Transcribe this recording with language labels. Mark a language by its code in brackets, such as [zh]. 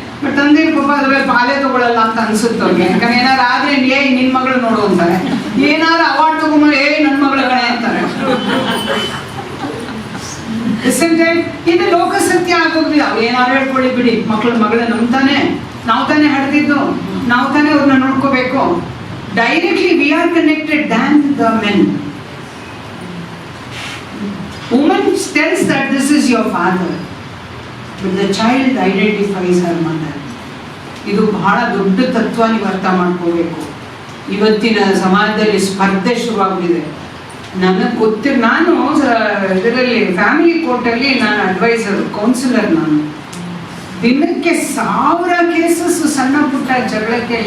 [kn] But ತಂದೆಯರು ಪಾಪ ಅದ್ರ ಪಾಲೆ ತಗೊಳ್ಳಲ್ಲ ಅಂತ ಅನ್ಸುತ್ತೆ ಅವ್ರಿಗೆ. ಯಾಕಂದ್ರೆ ಏನಾರು ಆದ್ರೆ ನಿನ್ ಮಗಳು ನೋಡು ಅಂತಾರೆ, ಏನಾರು ಅವಾರ್ಡ್ ತಗೊಂಡ್ರೆ ನನ್ನ ಮಗಳ ಕಣೆ ಅಂತಾರೆ. ಇದು ಲೋಕ ಸತ್ಯ ಆಗೋಗ್ಲಿ. ಅವ್ರು ಏನಾರು ಹೇಳ್ಕೊಳ್ಳಿ ಬಿಡಿ, ಮಗಳ ನಂಬ್ತಾನೆ, ನಾವು ತಾನೇ ಹಡ್ದಿದ್ದು, ನಾವು ತಾನೇ ಅವ್ರನ್ನ ನೋಡ್ಕೋಬೇಕು. [en] Directly we are connected than the men. Woman tells that this is your father, but the child identifies her mother. [kn] ಇದು ಬಹಳ ದೊಡ್ಡ ತತ್ವ ನೀವು ಅರ್ಥ ಮಾಡ್ಕೋಬೇಕು. ಇವತ್ತಿನ ಸಮಾಜದಲ್ಲಿ ಸ್ಪರ್ಧೆ ಶುರುವಾಗ್ಬಿಟ್ಟಿದೆ. ನನಗೆ ನಾನು ಇದರಲ್ಲಿ ಫ್ಯಾಮಿಲಿ ಕೋರ್ಟಲ್ಲಿ ನಾನು ಅಡ್ವೈಸರ್ ಕೌನ್ಸಿಲರ್. ನಾನು ದಿನಕ್ಕೆ 1000 ಕೇಸಸ್ ಸಣ್ಣ ಪುಟ್ಟ ಜಗಳಕ್ಕೆ.